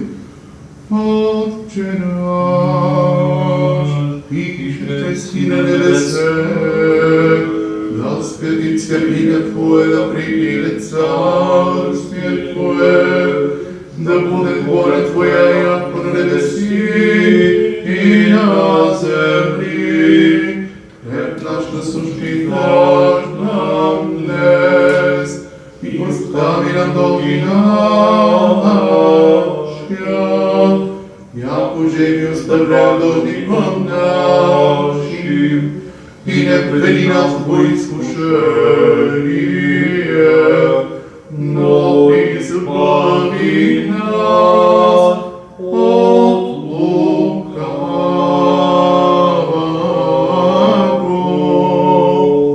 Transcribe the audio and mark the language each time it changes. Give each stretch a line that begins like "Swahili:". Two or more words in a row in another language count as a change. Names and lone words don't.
Church Slavic: Отче наш, ише си на небесе, да святится имя Твое, да прииде царствие Твое, да будет воля Твоя, яко на небеси и на земли. Хлеб наш насущный дашь нам днес, и остави нам долги наши, яко же и оставляем должником нашим, и не введи нас во искушение, но избави нас от лукавого.